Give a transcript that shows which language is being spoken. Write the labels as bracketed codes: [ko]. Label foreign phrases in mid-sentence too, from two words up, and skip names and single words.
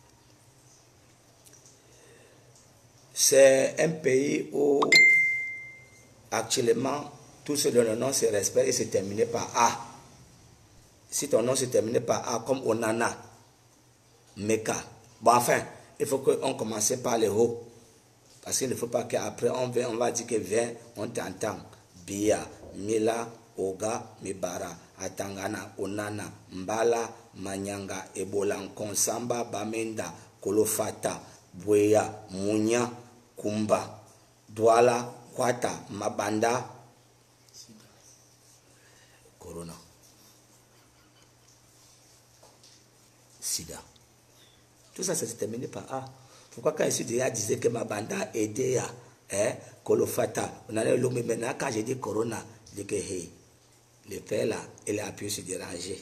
[fr] C'est un pays où actuellement tout ce dont le nom se respecte et se termine par A. Si ton nom se termine par A comme Onana, Meka. Bon, enfin, il faut qu'on commence par les hauts. Parce qu'il ne faut pas qu'après on va dire que viens, on t'entend. Bia, Mila, Oga, Mibara, Atangana, Onana, Mbala, Manyanga, Ebola, Konsamba, Bamenda, Kolofata, Bweya, Munya, Kumba, Douala, Kwata, Mabanda, Corona, Sida. Tout ça, ça se termine par A. Pourquoi quand ici déjà disait que Mabanda aidait à Kolofata, on allait l'homme maintenant quand j'ai dit Corona, je dis que hey, le père là, il a pu se déranger.